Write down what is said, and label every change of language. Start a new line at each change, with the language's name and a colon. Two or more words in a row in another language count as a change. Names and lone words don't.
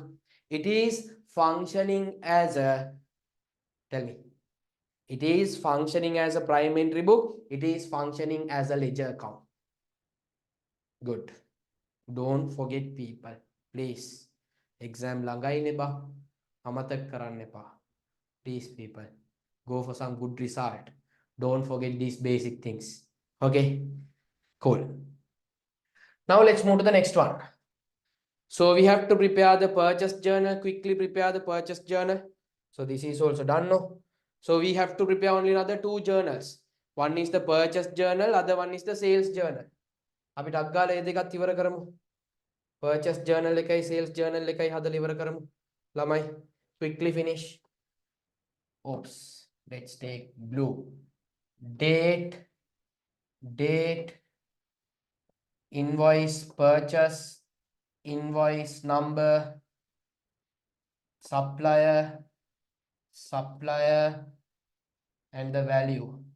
English: It is functioning as a, tell me. It is functioning as a prime entry book. It is functioning as a ledger account. Good. Don't forget people. Please.
Sinhala: Exam ළඟයිනේ බා. අමතක කරන්න එපා.
English: Please people. Go for some good result. Don't forget these basic things. Okay. Cool. Now let's move to the next one. So we have to prepare the purchase journal. Quickly prepare the purchase journal. So this is also done now. So we have to prepare only another 2 journals. One is the purchase journal. Other one is the sales journal.
Sinhala: අපි ටක් ගාලා ඒ දෙකත් ඉවර කරමු.
English: Purchase journal
Sinhala: එකයි
English: sales journal
Sinhala: එකයි හදලා ඉවර කරමු.
English: ළමයි quickly finish. Oops. Let's take blue. Date, invoice purchase, invoice number, supplier, and the value.